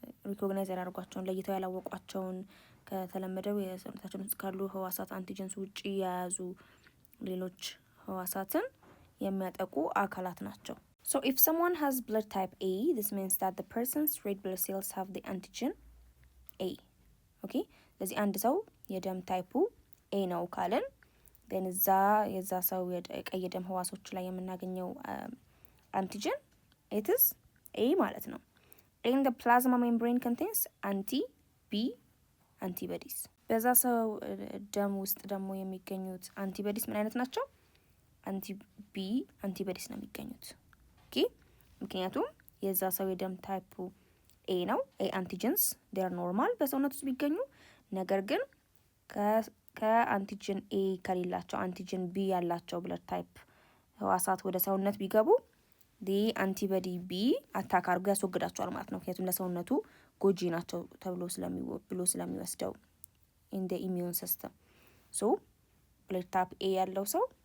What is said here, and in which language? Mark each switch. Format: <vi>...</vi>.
<am>ሪኮግናይዝ ያደርጓቸውን ለይተው ያላወቋቸውን ከተለመደው የሰውነታችን ውስጥ ካሉ ህዋሳት አንቲጀንስ ውጪ የያዙ ሌሎች ህዋሳትን የሚያጠቁ አካላት ናቸው።</am> <en>so if someone has blood type A this means that the person's red blood cells have the antigen A.</en> <am>okay ስለዚህ አንድ ሰው የደም ታይፑ A ነው ካለን then የዛ ሰው የቀይ ደም ህዋሶች ላይ የምናገኘው አንቲጀን</am> <en>it is A</en> <am>ማለት ነው።</am> <en>and the plasma membrane contains anti-B antibodies.</en> <am>በዛ ሰው ደም ውስጥ ደግሞ የሚገኙት አንቲቦዲስ ምን አይነት ናቸው? አንቲ-B አንቲቦዲስ ነው የሚገኙት። ኦኬ ምክንያቱም የዛ ሰው የደም ታይፑ ኤ ነው። ኤ አንቲጀንስ ዴር ኖርማል በሰውነት ውስጥ ቢገኙ፣ ነገር ግን ከአንቲጅን ኤ ከሌላቸው አንቲጅን ቢ ያላቸው ብለድ ታይፕ ህዋሳት ወደ ሰውነት ቢገቡ ዲ አንቲቦዲ ቢ አታክ አድርጎ ያስወግዳቸዋል ማለት ነው። ምክንያቱም ለሰውነቱ ጎጂ ናቸው ብሎ ስለሚወስደው ኢን ደ ኢሚዩን ሲስተም። ሶ ብለድ ታይፕ ኤ ያለው ሰው</am>